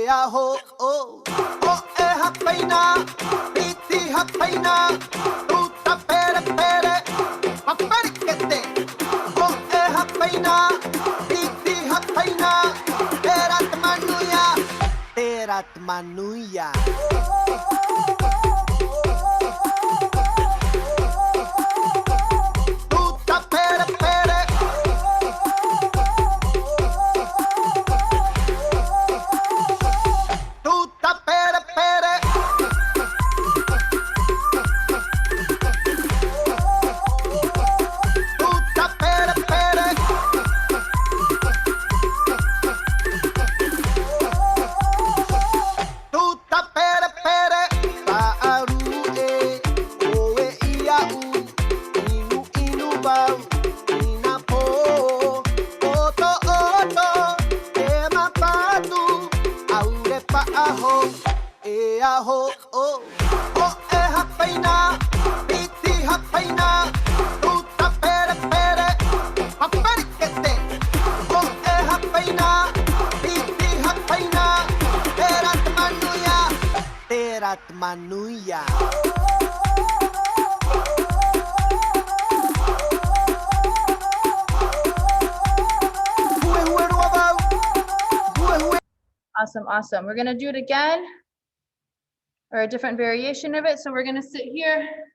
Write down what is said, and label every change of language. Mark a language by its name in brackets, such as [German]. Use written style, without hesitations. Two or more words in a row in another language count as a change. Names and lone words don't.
[Tahitian] aho O e hapaina Piti hapaina Tuta pere Paparikete O e hapaina Piti hapaina Erat manuia Tuta pere Tuta pere Tuta pere Tuta pere Ta'aru oe iau Inu bau Inapo Oto E mapatu Aure pa'aho E aho O e hapaina Piti hapaina Tuta pere Paparikete O e hapaina Piti hapaina Erat manuia [English] Awesome. We're gonna do it again, or a different variation of it. So we're gonna sit here.